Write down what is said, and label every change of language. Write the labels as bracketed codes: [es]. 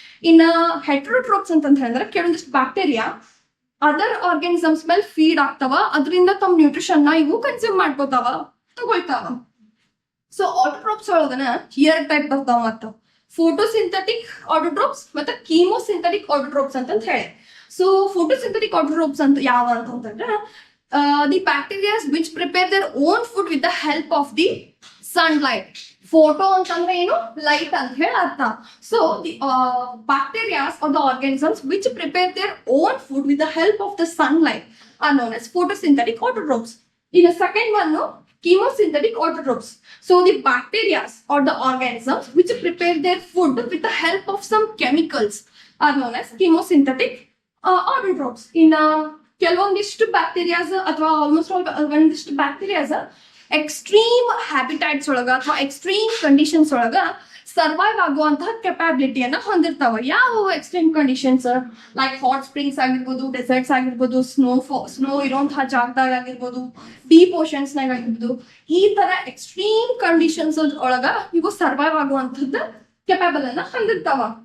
[kn] ಇನ್ನ ಹೆಟ್ರೋಟ್ರೋಪ್ಸ್ ಅಂತ ಹೇಳಿದ್ರೆ ಕೆಲವೊಂದಿಷ್ಟು ಬ್ಯಾಕ್ಟೀರಿಯಾ ಅದರ್ ಆರ್ಗಾನಿಸಮ್ಸ್ ಮೇಲೆ ಫೀಡ್ ಆಗ್ತಾವ, ಅದರಿಂದ ತಮ್ಮ ನ್ಯೂಟ್ರಿಷನ್ ನ ಇವು ಕನ್ಸ್ಯೂಮ್ ಮಾಡ್ಕೋತಾವ, ತಗೊಳ್ತಾವ. ಸೊ ಆಟೋಟ್ರೋಪ್ಸ್ ಒಳಗನ 2 ಟೈಪ್ ಬರ್ತಾವ ಮತ್ತ ಫೋಟೋಸಿಂಥೆಟಿಕ್ ಆಟೋಟ್ರೋಪ್ಸ್ ಮತ್ತೆ ಕೀಮೋಸಿಂಥೆಟಿಕ್ ಆಟೋಟ್ರೋಪ್ಸ್ ಅಂತ ಹೇಳಿ. [en] so photosynthetic autotrophs [kn] ಅಂತ ಯಾವ ಅಂತಂದ್ರೆ [en] the bacteria which prepare their own food with the help of the sunlight. [kn] Photo ಅಂತಂದ್ರೆ ಏನು? ಲೈಟ್ ಅಂತ ಹೇಳಿ ಅರ್ಥ. [en] So the bacteria or the organisms which prepare their own food with the help of the sunlight are known as photosynthetic autotrophs. In the second one, chemosynthetic autotrophs. So the bacteria or the organisms which prepare their food with the help of some chemicals are known as chemosynthetic autotrophs. [kn] In ಕೆಲವೊಂದಿಷ್ಟು bacterias ಅಥವಾ almost ಒಂದಿಷ್ಟು bacterias extreme habitats ಒಳಗ ಅಥವಾ extreme conditions ಒಳಗ survive ಆಗುವಂತಹ ಕೆಪಾಬಿಲಿಟಿಯನ್ನ ಹೊಂದಿರ್ತಾವ. ಯಾವ extreme conditions like hot springs ಆಗಿರ್ಬೋದು, ಡೆಸರ್ಟ್ಸ್ ಆಗಿರ್ಬೋದು, ಸ್ನೋ ಇರುವಂತಹ ಜಾಗದಾಗ ಆಗಿರ್ಬೋದು, ಡೀಪ್ ಓಷನ್ಸ್ ನಾಗ ಆಗಿರ್ಬೋದು, ಈ ತರ ಎಕ್ಸ್ಟ್ರೀಮ್ ಕಂಡೀಷನ್ಸ್ ಒಳಗ ಇವು ಸರ್ವೈವ್ ಆಗುವಂತದ್ದು ಕೆಪಾಬಲ್ ಅನ್ನ ಹೊಂದಿರ್ತಾವ.